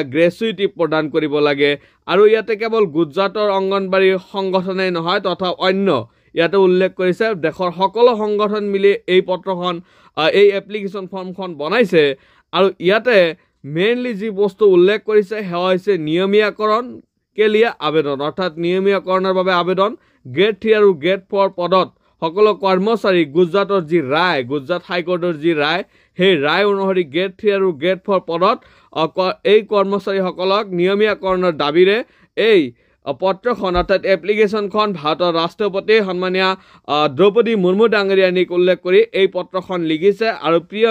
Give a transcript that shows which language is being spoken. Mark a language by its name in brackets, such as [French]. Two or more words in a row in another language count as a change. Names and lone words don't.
[Assamese] গ্ৰেচুইটি প্ৰদান কৰিব লাগে আৰু ইয়াতে কেৱল গুজৰাটৰ অংগনবাড়ী সংগঠনেই নহয় তথা অন্য ইয়াতে উল্লেখ কৰিছে দেশৰ সকলো সংগঠন মিলি এই পত্ৰখন এই এপ্লিকেশন ফৰ্মখন বনাইছে আৰু ইয়াতে মেইনলি যি বস্তু উল্লেখ কৰিছে সেয়া হৈছে নিয়মীয়াকৰণ [Hindi] के लिए आवेदन अर्थात [Assamese] नियमीयकৰণৰ বাবে আবেদন গ্ৰেড 3 আৰু গ্ৰেড 4 পদত সকলো কৰ্মচাৰী গুজৰাটৰ যি ৰায় গুজৰাট হাইকোৰ্টৰ যি ৰায় সেই ৰায় অনুসৰি গ্ৰেড 3 আৰু গ্ৰেড 4 পদত এই কৰ্মচাৰীসকলক নিয়মীয়কৰণৰ দাবীৰে এই পত্ৰখন অৰ্থাৎ এপ্লিকেশনখন ভাৰতৰ ৰাষ্ট্ৰপতি সন্মানীয় দ্ৰৌপদী মুৰ্মু ডাঙৰীয়ানিক উল্লেখ কৰি এই পত্ৰখন লিখিছে আৰু প্ৰিয়